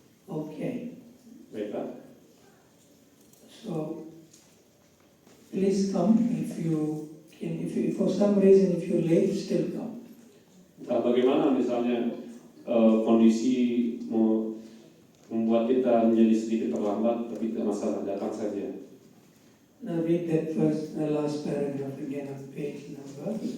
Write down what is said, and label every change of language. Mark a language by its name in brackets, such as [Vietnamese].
[English] Okay. [Indonesian] Baiklah. [English] So please come if you can. If for some reason if you're late, still come. [Indonesian] Entah bagaimana misalnya kondisi membuat kita menjadi sedikit terlambat, tapi tidak masalah, datang saja. [English] Now read that first, the last paragraph again on page number.